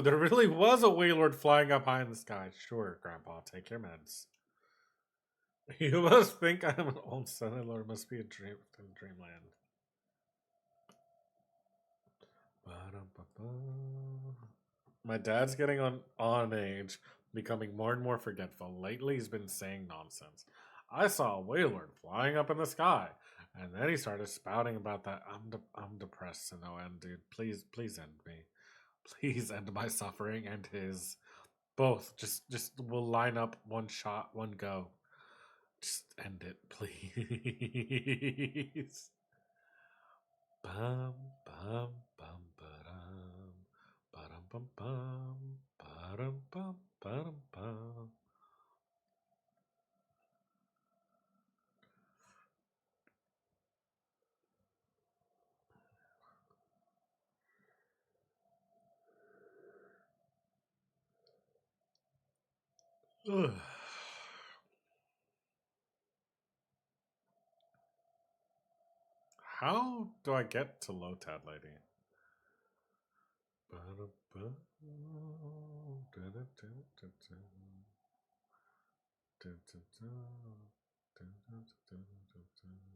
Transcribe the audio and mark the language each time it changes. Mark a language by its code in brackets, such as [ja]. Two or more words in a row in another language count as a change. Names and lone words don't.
[en] There really was a Wailord flying up high in the sky. Sure, Grandpa, take your meds. You must think I'm an old son-in-law. Must be a dream in dreamland. Ba-dum-ba-ba. My dad's getting on age, becoming more and more forgetful. Lately, he's been saying nonsense. I saw a Wailord flying up in the sky, and then he started spouting about that. I'm depressed to no end, dude. Please end me. Please end my suffering and his. Both. Just we'll line up one shot, one go. Just end it, please. Bum bum bum ba-dum. Ba-dum bum bum. Ba-dum bum ba-dum bum. Ugh. How do I get to Lotad Lady? Ba-dum-bum. Da-da-da-da-da. Da-da-da. Da-da-da-da-da.